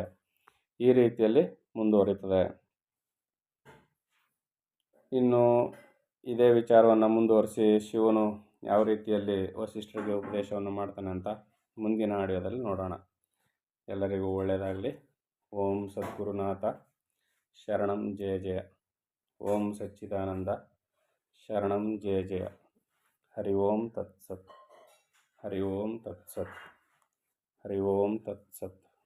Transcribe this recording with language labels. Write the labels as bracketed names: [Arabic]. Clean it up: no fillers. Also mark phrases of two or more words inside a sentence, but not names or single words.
[Kannada] ಈ ರೀತಿಯಲ್ಲಿ ಮುಂದುವರಿತದೆ. ಇನ್ನು ಇದೇ ವಿಚಾರವನ್ನು ಮುಂದುವರಿಸಿ ಶಿವನು ಯಾವ ರೀತಿಯಲ್ಲಿ ವಸಿಷ್ಠರಿಗೆ ಉಪದೇಶವನ್ನು ಮಾಡ್ತಾನೆ ಅಂತ ಮುಂದಿನ ಆಡಿಯೋದಲ್ಲಿ ನೋಡೋಣ. ಎಲ್ಲರಿಗೂ ಒಳ್ಳೆಯದಾಗಲಿ. [Sanskrit] ಓಂ ಸದ್ಗುರುನಾಥ ಶರಣಂ ಜಯ ಜಯ. ಓಂ ಸಚ್ಚಿದಾನಂದ ಶರಣಂ ಜಯ ಜಯ. ಹರಿ ಓಂ ತತ್ಸತ್. ಹರಿ ಓಂ ತತ್ಸತ್. ಹರಿ ಓಂ ತತ್ಸತ್.